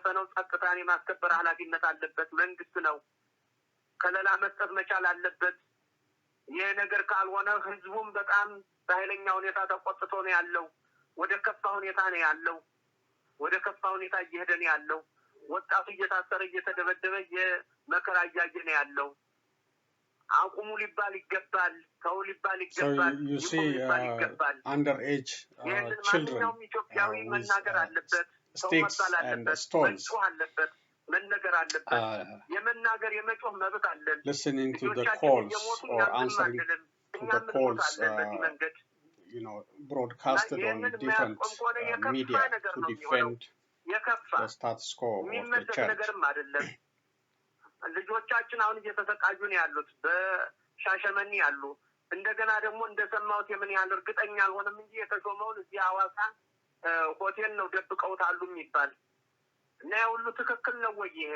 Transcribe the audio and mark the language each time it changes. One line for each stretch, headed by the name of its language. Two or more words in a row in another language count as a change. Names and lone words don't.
Amharic: ነው፣ ጸጥታን የማስከበር ኃላፊነት አለበት። መንግስት ነው ከለላ መስጠት መቻል አለበት። ይሄ ነገር ካልሆነ ህዝቡም በጣም በኃይለኛ ሁኔታ ተቆጥቶ ነው ያለው። ወደ ከፋ ሁኔታ ነው ያለው። ወደ ከፋ ሁኔታ እየሄደ ነው ያለው። ወጣቱ እየታሰረ እየተደበደበ የመከራ እያየ ነው ያለው። አቁሙ ሊባል ይገባል። ተው ሊባል ይገባል።
English: So you see, underage children
Amharic: ኢትዮጵያዊ መናገር አለበት። ሰው
English: sticks
Amharic: መባል
English: and
Amharic: አለበት።
English: stones
Amharic: መጮህ አለበት። መነገር አለበት። የመናገር የመጮህ መብት አለን።
English: listening to the
Amharic: ልጆቻችን
English: calls
Amharic: እየሞቱ
English: or
Amharic: እኛም ዝም
English: answering
Amharic: አንልም።
English: to
Amharic: እኛም
English: the calls
Amharic: እንሞታለን በዚህ መንገድ።
English: broadcasted on
Amharic: ይህንን
English: different
Amharic: የማያስቆም ከሆነ የከፋ
English: media
Amharic: ነገር
English: to
Amharic: ነው የሚሆነው።
English: defend
Amharic: የከፋ
English: the status quo of the
Amharic: የሚመለስ
English: church.
Amharic: ነገርም አይደለም። ልጆቻችን አሁን እየተሰቃዩ ነው ያሉት። በሻሸመኔ ያሉ እንደገና ደግሞ እንደሰማሁት የምን ያህል እርግጠኛ አልሆነም እንጂ የተሾመውን እዚህ ሐዋሳ ሆቴል ነው ደብቀውታሉ የሚባል እና ያ ሁሉ ትክክል ነው ወይ?